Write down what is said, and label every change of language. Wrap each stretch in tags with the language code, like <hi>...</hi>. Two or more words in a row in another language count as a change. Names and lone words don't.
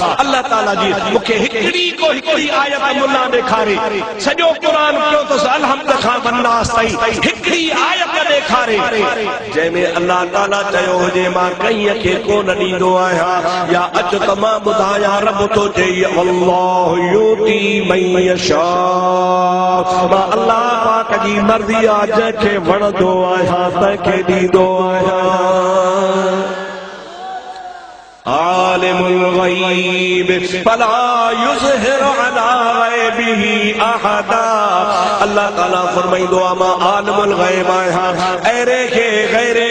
<sd>अल्लाह ताला जी मूंखे हिकिड़ी आयत मुल्ला ॾेखारे, सॼो क़ुरान पियो त अलहम्द खां वन्नास ताईं हिकिड़ी आयत ॾेखारे जंहिंमें अल्लाह ताला चयो हुजे मां कंहिं खे कोन ॾींदो आहियां, या अचु त मां ॿुधायां रब थो चई</sd> <ar>الله يؤتي من يشاء,</ar> <sd>मां अल्लाह पाक जी मर्ज़ी आहे, जंहिंखे वणंदो आहियां तंहिंखे ॾींदो आहियां।</sd> <ar>عالم الغيب فلا يظهر على غيبه أحدا,</ar> <sd>अल्लाह ताला फरमाईंदो आहे मां</sd> <ar>عالم الغيب</ar> <sd>आहियां, अहिड़े खे गैर</sd>